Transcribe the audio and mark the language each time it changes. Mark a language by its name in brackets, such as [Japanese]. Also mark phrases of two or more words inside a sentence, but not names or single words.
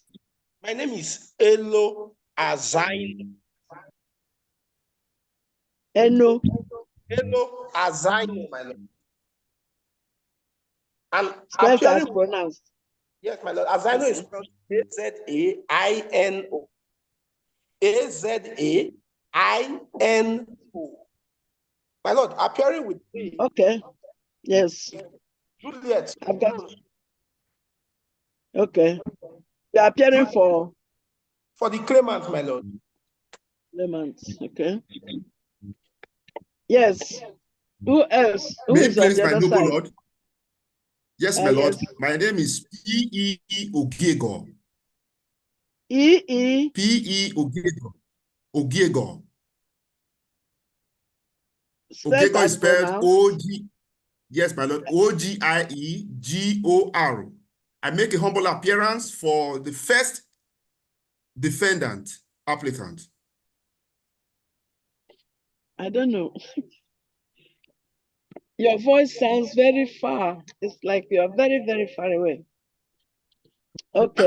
[English] My name is Esowe Azaino. Esowe Azaino, my lord. And spelled as pronounced. Yes, my lord. Azaino is spelled A-Z-A-I-N-O. A-Z-A-I-N-O. My lord, appearing with me. Okay. Yes. Juliet. I've got. Okay. You're appearing for the claimant, my lord. Claimant. Okay. Yes. Who else? Who May is on place the my other noble side? lord. Yes, my lord. Yes. My name is P.E. Ogiego. E.E. P.E. Ogiego. Ogiego. Ogiego is spelled O-G. Yes, my lord. O-G-I-E-G-O-R. I make a humble appearance for the first defendant applicant. I don't know. Your voice sounds very far. It's like you're very, very far away. Okay.